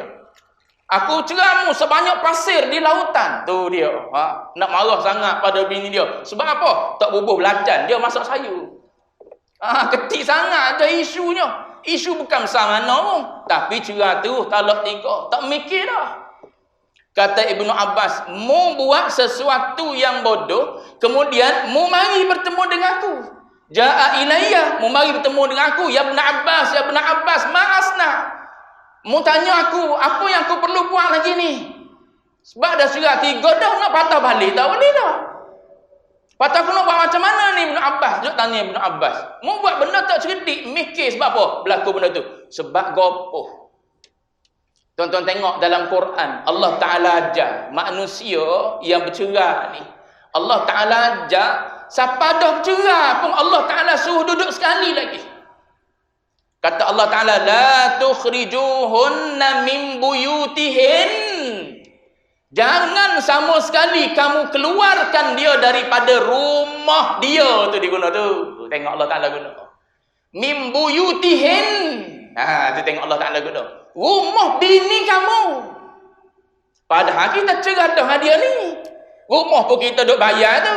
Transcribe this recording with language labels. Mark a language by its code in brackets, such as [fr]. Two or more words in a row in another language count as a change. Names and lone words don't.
[ms] Aku cerai mu sebanyak pasir di lautan. Tu dia. Nak marah sangat pada bini dia. Sebab apa? Tak bubuh belacan. Dia masak sayur. Ketik sangat ada isunya. Isu bukan besar mana. Tapi cerai tu talak 3. Tak mikir dah. Kata Ibnu Abbas, mu buat sesuatu yang bodoh, kemudian mu mari bertemu dengan aku. [ar] جاء إليّ, [ms] mu mari bertemu dengan aku. Ya Ibnu Abbas, ma'asna. Mu tanya aku, apa yang aku perlu buat lagi ni? Sebab dah cerai 3 dah, nak patah balik tak boleh dah. Patah aku nak buat macam mana ni Ibnu Abbas? Jom tanya Ibnu Abbas. Mu buat benda tak cerdik, mikir sebab apa berlaku benda tu? Sebab gopoh. Tuan-tuan tengok dalam Quran, Allah Ta'ala ajar manusia yang bercerai ni. Allah Ta'ala ajar, siapa dah bercerai pun Allah Ta'ala suruh duduk sekali lagi. Kata Allah Ta'ala, [ar] لا تخرجوهن من بيوتهن. [ms] Jangan sama sekali kamu keluarkan dia daripada rumah dia. Tu diguna tu. Tengok Allah Ta'ala guna. [ar] من بيوتهن. [ms] Tu tengok Allah Ta'ala guna. Rumah bini kamu. Padahal kita cerah dah dia ni. Rumah pun kita duk bayar tu.